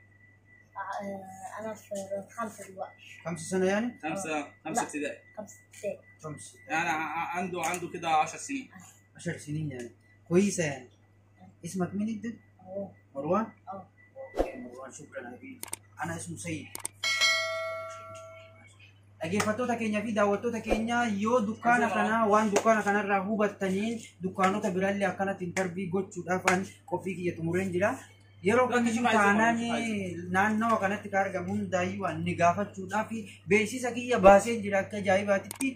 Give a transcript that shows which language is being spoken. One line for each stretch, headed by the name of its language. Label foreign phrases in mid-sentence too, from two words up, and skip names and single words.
Arabic: انا في 5 دلوقتي. 5 سنه يعني؟ 5 ابتدائي. 5 ابتدائي. 5 يعني عنده كده 10 سنين. 10 سنين يعني، كويسه يعني. اسمك مين انت؟ مروان. اوكي مروان، شكرا يا حبيبي. انا اسمه سيد.
Oromo: dhaggeeffattoota keenya fi daawwattoota keenya yoo dukkaana kana waan dukkaana kanarraa hubattaniin dukkaanota biraallee akkanatti intarvii gochuudhaaf qophii kiyya xumureen jira. Yeroo kamiyyuu taanaan naannawa kanatti kan argamu hundaayyuu ni gaafachuudhaaf beeksisa kiyya baaseen jira akka ajaa'ibaatitti.